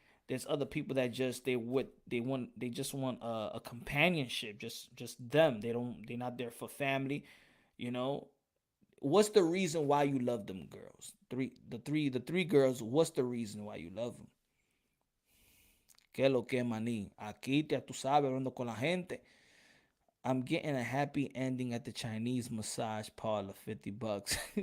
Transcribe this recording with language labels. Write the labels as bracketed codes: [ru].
[en] There's other people that just they just want a companionship, just them. They're not there for family. You know, what's the reason why you love them girls? The three girls. What's the reason why you love them? [es] ¿Qué lo que, maní? Aquí ya tú sabes, hablando con la gente. [en] I'm getting a happy ending at the Chinese massage parlor, $50.